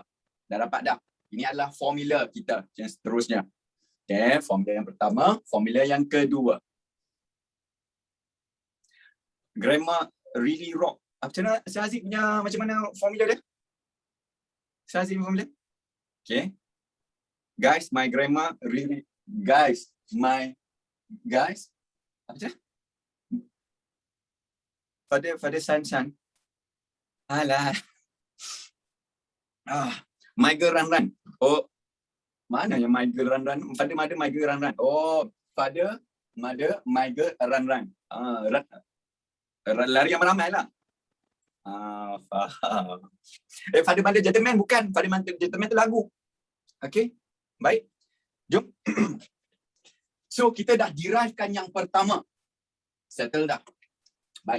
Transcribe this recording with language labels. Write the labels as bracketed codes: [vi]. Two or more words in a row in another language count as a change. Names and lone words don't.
[ms] Dah dapat dah. Ini adalah formula kita yang seterusnya. Okey, formula yang pertama, formula yang kedua. [en] Grammar really rock. [ms] Macam mana Syazid punya, macam mana formula dia? Syazid formula? Okay. [en] Guys, my grammar really, guys, [ms] apa je? Pada san. Alah. [en] My girl run. [ms] Oh, mana yang [en] my girl run? Pada mother, my girl run. Oh, pada mother, my girl run. [ms] Lari yang ramai lah. Faham. [en] Father Mother Gentleman bukan. Father Mother Gentleman [ms] tu lagu. Okay. Baik. Jom. So, kita dah derivekan yang pertama. Settle dah. Baik.